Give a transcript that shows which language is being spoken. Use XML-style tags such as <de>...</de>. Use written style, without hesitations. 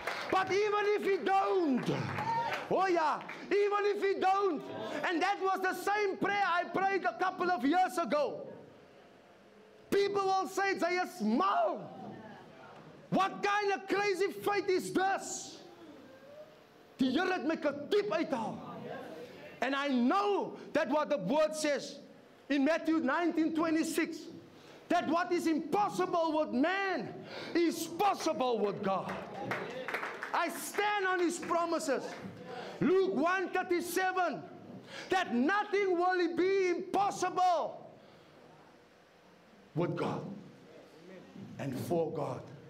<en>But even if He don't, oh yeah, even if He don't, and that was the same prayer I prayed a couple of years ago. People will say, they are small. What kind of crazy faith is this?</en> <af>Die Here het my diep uithaal.</af> <en>And I know that what the word says in Matthew 19:26, that what is impossible with man is possible with God. I stand on His promises. Luke 1:37, that nothing will be impossible with God and for God.</en>